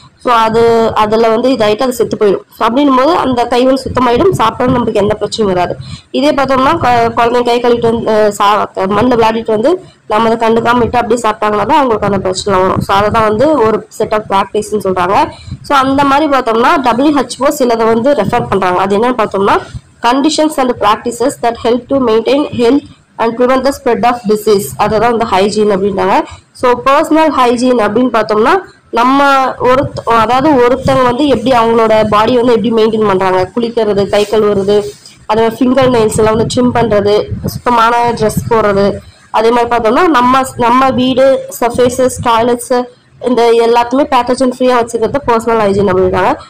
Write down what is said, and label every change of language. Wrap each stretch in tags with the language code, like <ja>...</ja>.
<ta>So அதில் வந்து இதாகிட்டு அது செத்து போயிடும். ஸோ அப்படின்னும் போது அந்த கை வந்து சுத்தமாயிடும், சாப்பிட்டோம் நம்மளுக்கு எந்த பிரச்சனையும் வராது. இதே பார்த்தோம்னா குழந்தைங்க கை கழுவிட்டு வந்து மண்ணில் விளையாடிட்டு வந்து நம்ம அதை கண்டுக்காம விட்டு அப்படியே சாப்பிட்டாங்கன்னா தான் அவங்களுக்கு அந்த பிரச்சனை வரும். ஸோ அதை தான் வந்து ஒரு செட் ஆஃப் ப்ராக்டிஸ்ன்னு சொல்கிறாங்க. ஸோ அந்த மாதிரி பார்த்தோம்னா WHO சிலதை வந்து ரெஃபர் பண்ணுறாங்க. அது என்னன்னு பார்த்தோம்னா,</ta> <en>conditions and practices that help to maintain health and prevent the spread of disease,</en> <ta>அதுதான் இந்த ஹைஜீன் அப்படின்றாங்க. ஸோ பர்சனல் ஹைஜீன் அப்படின்னு பார்த்தோம்னா, நம்ம அதாவது ஒருத்தவங்க வந்து எப்படி அவங்களோட பாடி வந்து எப்படி மெயின்டைன் பண்ணுறாங்க, குளிக்கிறது, கை கழுவுறது, அதே மாதிரி ஃபிங்கர் நெயில்ஸ் எல்லாம் வந்து ட்ரிம் பண்ணுறது, சுத்தமான ட்ரெஸ் போடுறது, அதே மாதிரி பார்த்தோம்னா நம்ம வீடு, சர்ஃபேசஸ், டாய்லெட்ஸு இந்த எல்லாத்துமே பேத்தஜன் ஃப்ரீயாக வச்சுக்கிறது பர்சனல் ஹைஜீன் அப்படின்றாங்க.</ta>